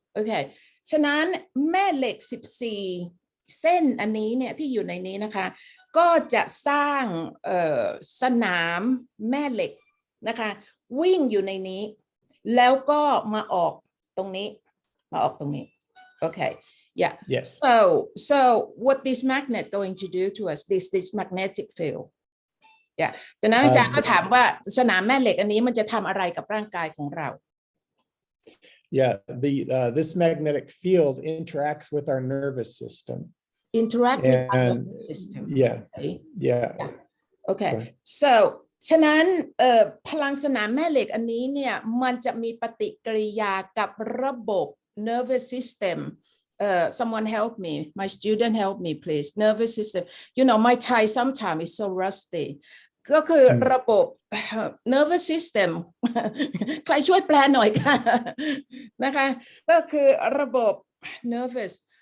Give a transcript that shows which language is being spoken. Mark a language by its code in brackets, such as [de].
[th] Okay. ฉะนั้นแม่เหล็กเส้นอันนี้เนี่ยที่อยู่ในนี้นะคะก็จะสร้างสนามแม่เหล็กนะคะวิ่งอยู่ในนี้แล้วก็มาออกตรงนี้มาออกตรงนี้โอเค yeah [en] Yes. so what this magnet going to do to us this magnetic field yeah [th] ดังนั้นอาจารย์ก็ถามว่าสนามแม่เหล็กอันนี้มันจะทำอะไรกับร่างกายของเรา [en] Yeah, this magnetic field interacts with our nervous system. interact with our And nervous system yeah, okay? yeah. Okay Right. [th] so ฉะนั้นพลังสนามแม่เหล็กอันนี้เนี่ยมันจะมีปฏิกิริยากับระบบ nervous system [en] someone help me my student help me please nervous system you know my Thai sometimes is so rusty [th] ก็คือระบบ nervous system ใครช่วยแปลหน่อยค่ะนะคะก็คือระบบ nervous